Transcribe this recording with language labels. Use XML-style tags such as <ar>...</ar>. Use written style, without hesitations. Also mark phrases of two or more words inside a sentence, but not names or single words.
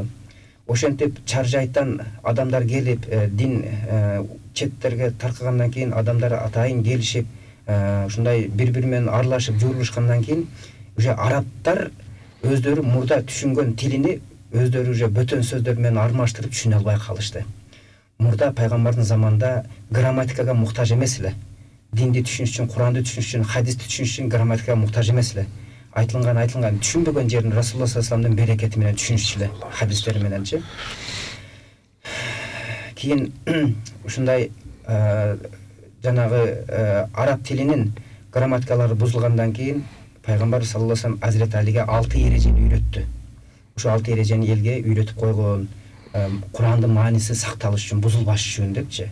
<ky>Ошентип чаржайттан адамдар келип, дин четтерге таркагандан кийин адамдар атайын келишип, ушундай бири-бири менен аралашып, журулушкандан кийин уже арабтар өздөрү мурда түшүнгөн тилини өздөрү уже бөтөн сөздөр менен армаштырып түшүнө албай калышты. Мурда пайгамбардын заманында грамматикага муктаж эмес эле. Динди түшүнүш үчүн, Куранды түшүнүш үчүн, хадисти түшүнүш үчүн грамматикага муктаж эмес эле. Айтылган түшүнбөгөн жерин Расулулла</ky> <ar>صلى الله عليه</ar> <ky>вассаламдын берекети менен түшүнүшчү эле, хадистери мененчи. Кийин ушундай жанагы араб тилинин грамматикалары бузулгандан кийин пайгамбар</ky> <ar>صلى الله عليه وسلم</ar> <ky>Азирет Алиге 6 эрежени үйрөттү. Ошо 6 эрежени элге үйрөтүп койгон. Курандын мааниси сакталыш үчүн, бузулбаш үчүн депчи.</ky>